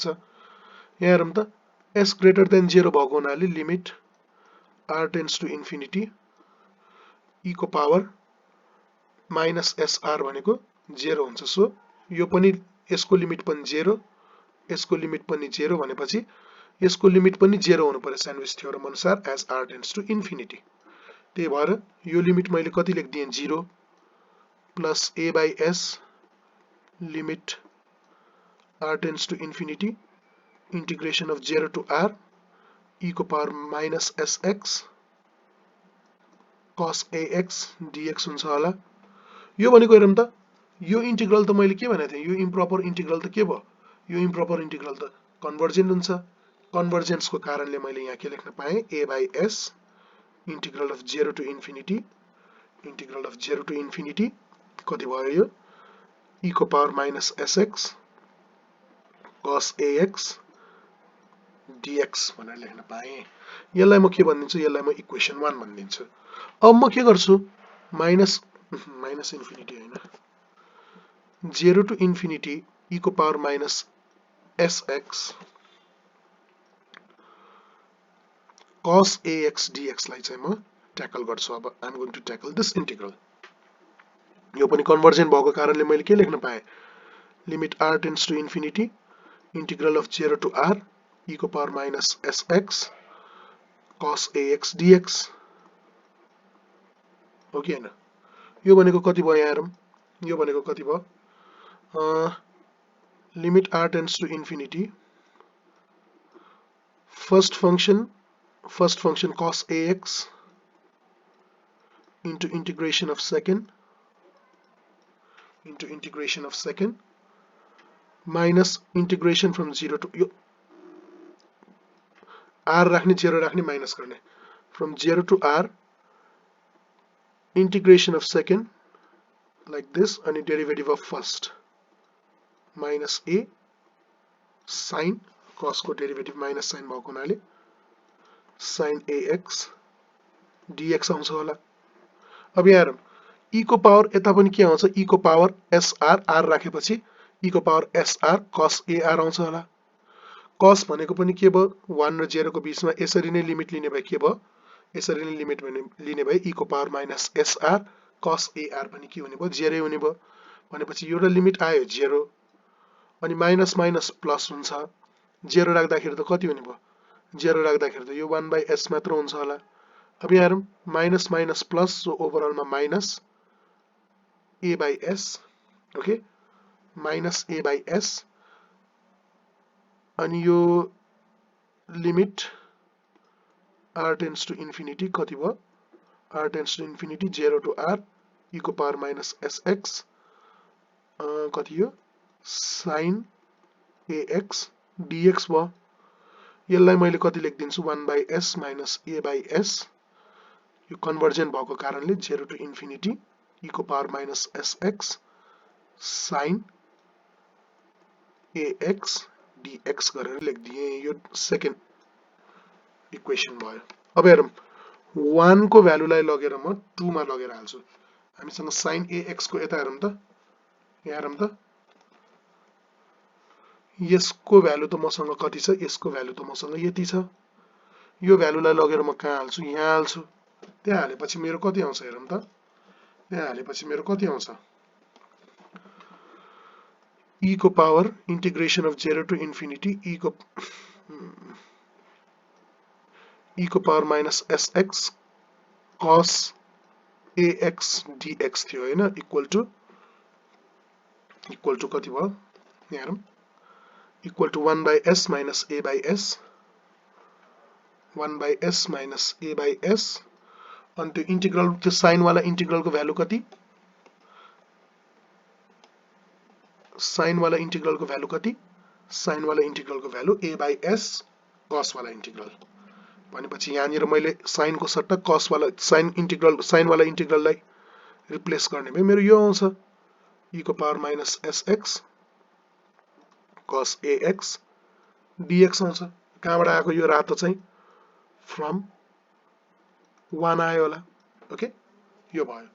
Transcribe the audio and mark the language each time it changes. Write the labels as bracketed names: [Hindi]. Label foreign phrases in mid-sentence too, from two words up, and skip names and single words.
[Nepali] यहाँ हेरौँ त s [English] greater than [Nepali] 0 भएको हुनाले [English] limit r tends to infinity [Nepali] e को [English] power minus sr [Nepali] भनेको 0 हुन्छ। सो यो पनि यसको लिमिट पनि 0, यसको लिमिट पनि 0 भनेपछि यसको लिमिट पनि 0 हुनु पर्यो [English] sandwich theorem [Nepali] अनुसार [English] as r tends to infinity. [Nepali] त्यही भएर यो लिमिट मैले कति लेख्दिएँ 0, [English] plus a by s limit r tends to infinity integration of 0 to r e को power minus sx cos ax dx [Nepali] हुन्छ होला। यो भनेको हेरौँ त, यो इन्टिग्रल त मैले के भनेको थिएँ, यो [English] improper integral [Nepali] त के भयो, यो [English] improper integral [Nepali] त कन्भर्जेन्ट हुन्छ। कन्भर्जेन्सको कारणले मैले यहाँ के लेख्न पाएँ, [English] a by s integral of 0 to infinity [Nepali] कति भयो यो e को [English] power minus sx cos ax dx [Nepali] भनेर लेख्न पाएँ। यसलाई म के भनिदिन्छु, यसलाई म इक्वेसन 1 भनिदिन्छु। अब म के गर्छु, [English] minus infinity [Nepali] हैन, [English] 0 to infinity [Nepali] e को [English] power minus sx cos ax dx [Nepali] लाई चाहिँ म ट्याकल गर्छु। [English] अब I am going to tackle this integral। [Nepali] यो पनि कन्भर्जेन्ट भएको कारणले मैले के लेख्न पाएँ, [English] limit r tends to infinity integral of 0 to r [Nepali] e को [English] power minus sx cos ax dx [Nepali] हो कि हैन। यो भनेको कति भयो यहाँ हेरौँ, यो भनेको कति भयो, [English] limit r tends to infinity first function cos ax into integration of second minus integration from 0 to यो [Nepali] r राख्ने 0 राख्ने माइनस गर्ने [English] from 0 to r integration of second like this and derivative of first minus a sin cos [Nepali] को डेरिभेटिभ माइनस साइन भएको हुनाले [English] sin ax dx [Nepali] आउँछ होला। अब यहाँ हेरौँ, e को पावर यता पनि के आउँछ, e को [English] power sr [Nepali] r राखेपछि e को [English] power sr cos ar [Nepali] आउँछ होला। cos भनेको पनि के भयो, 1 र 0 को बीचमा यसरी नै लिमिट लिने भए के भयो, यसरी नै लिमिट लिने भए e को [English] power minus sr cos ar [Nepali] पनि के हुने भयो, 0 हुने भयो। भनेपछि एउटा लिमिट आयो 0 अनि माइनस माइनस प्लस हुन्छ, 0 राख्दाखेरि त कति हुने भयो, 0 राख्दाखेरि त यो [English] 1 by s [Nepali] मात्र हुन्छ होला। अब यहाँ हेरौँ, माइनस माइनस प्लस, सो ओभरअलमा [English] minus a by s, [Nepali] ओके, [English] minus a by s [Nepali] अनि यो [English] limit r tends to infinity [Nepali] कति भयो, [English] r tends to infinity 0 to r [Nepali] e को [English] power minus sx [Nepali] कति यो [English] sin ax dx [Nepali] भयो। यसलाई मैले कति लेखिदिन्छु, [English] 1 by s minus a by s, [Nepali] यो कन्भर्जेन्ट भएको कारणले [English] 0 to infinity [Nepali] e को [English] power minus sx sin ax dx [Nepali] गरेर लेखिदिएँ। यो [English] second equation [Nepali] भयो। अब हेरौँ, 1 को भ्यालुलाई लगेर म 2 मा लगेर हाल्छु। हामीसँग [English] sin ax [Nepali] को यता हेरौँ त, यहाँ हेरौँ त, यसको भ्यालु त मसँग कति छ, यसको भ्यालु त मसँग यति छ। यो भ्यालुलाई लगेर म कहाँ हाल्छु, यहाँ हाल्छु। त्यहाँ हालेपछि मेरो कति आउँछ हेरौँ त, त्यहाँ हालेपछि मेरो कति आउँछ, e को [English] power integration of 0 to infinity [Nepali] e को [English] power minus sx cos ax dx [Nepali] थियो हैन, [English] equal to [Nepali] कति भयो, यहाँ हेरौँ, [English] equal to 1 by s minus a by s, 1 by s minus a by s [Nepali] अनि त्यो इन्टिग्रल, त्यो साइन वाला इन्टिग्रलको भ्यालु कति, साइन वाला इन्टिग्रलको भ्यालु कति, साइन वाला इन्टिग्रलको भ्यालु [English] a by s cos [Nepali] वाला इन्टिग्रल। भनेपछि यहाँनिर मैले साइनको सट्टा cos वाला साइन वाला इन्टिग्रललाई रिप्लेस गर्ने भए मेरो यो आउँछ, e को [English] power minus sx cos ax dx [Nepali] आउँछ। कहाँबाट आएको यो रातो चाहिँ, फ्रम 1 आयो होला, ओके, यो भयो।